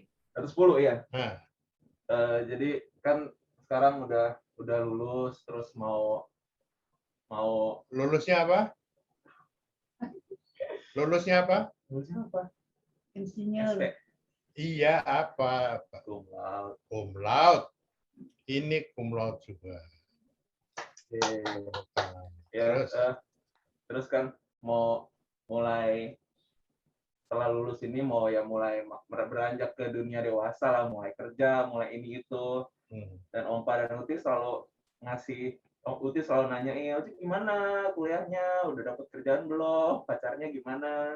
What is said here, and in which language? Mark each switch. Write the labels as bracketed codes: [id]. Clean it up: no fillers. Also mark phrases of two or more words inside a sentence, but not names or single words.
[id] 110 ya. Jadi kan sekarang udah lulus, terus mau lulusnya apa? Lulusnya apa? Lulusnya apa? Insinyur. Iya, apa? [la] Cum laude. Cum laude. [id] Ini [la] cum laude juga. [id] Ya, terus kan mau mulai setelah lulus ini mau mulai beranjak ke dunia dewasa lah, mulai kerja, mulai ini itu. Dan Ompa dan Uti selalu nanyain, Uti gimana kuliahnya, udah dapet kerjaan belum, pacarnya gimana.